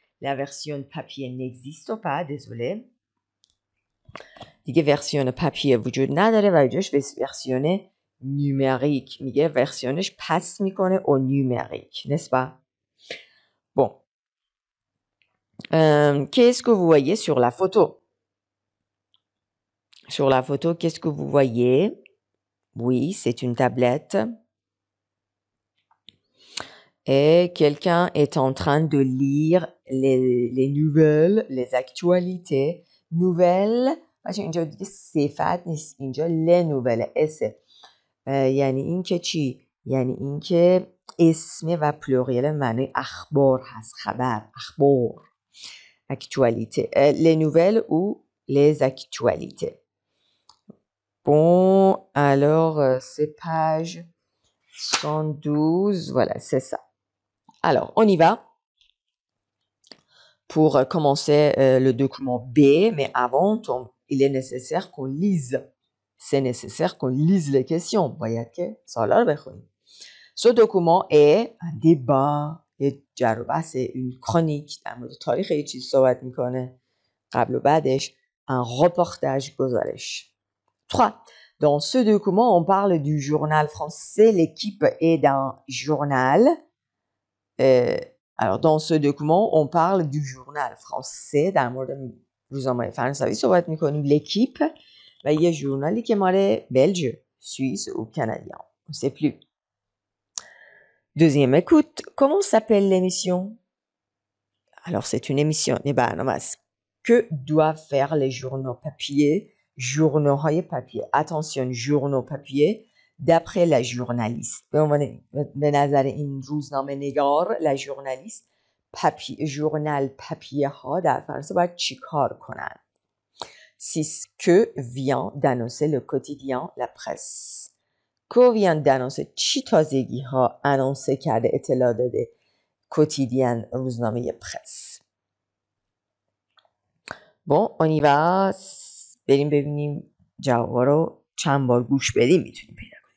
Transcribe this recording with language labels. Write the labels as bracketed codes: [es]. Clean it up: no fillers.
[fr] La version papier n'existe pas, désolé. [fa] دیگه ورسیون پاپیه وجود نداره و جاش ورسیون نومریک میگه ورسیونش پس میکنه او نومریک [fr] n'est-ce pas? Bon. Qu'est-ce que vous voyez sur la photo? Sur la photo, qu'est-ce que vous voyez? Oui, c'est une tablette. Et quelqu'un est en train de lire les nouvelles, les actualités. [fa] Nouvelles, اینجا دیگه صفت نیست، اینجا لنوول اسه. یعنی این که چی؟ یعنی این که اسم و پلوریل معنی اخبار هست، خبر، اخبار. [fr] Actualité. Les nouvelles ou les actualités. Bon, alors c'est page 112, voilà, c'est ça. Alors, on y va pour commencer le document B, mais avant, il est nécessaire qu'on lise. C'est nécessaire qu'on lise les questions. [fa] باید که سوالا رو بخونیم. [fr] Ce document est un débat, et [fa] جر و بحث، [fr] une chronique [fa] در مورد تاریخ یه چیز صحبت میکنه قبل و بعدش، [fr] un reportage [fa] گزارش. 3. [fr] Dans ce document, on parle du journal français. L'équipe est d'un journal. Alors, dans ce document, on parle du journal français. [fa] در مورد روزنامه فرانسوی صحبت میکنیم. l'équipe و یه ژورنالی که مال بلژ، سوئیس [fr] ou canadien. On ne sait plus. Deuxième écoute. Comment s'appelle l'émission? Alors, c'est une émission. Que doivent faire les journaux papier? journaux های papier. Attention, journaux papier. D'après la journaliste. [fa] به نظر این روزنامه نگار، [fr] la journaliste, [fa] journal papier ها در فرانسه باید چی کار کنن؟ [fr] C'est ce que vient d'annoncer le quotidien La Presse. Que vient d'annoncer [fa] چی تازگی ها انونسه کرده، اطلاع داده quotidien روزنامه پرس. [fr] Bon, on y va. [fa] بریم ببینیم جوابا رو چند بار گوش بدیم میتونیم پیدا کنیم.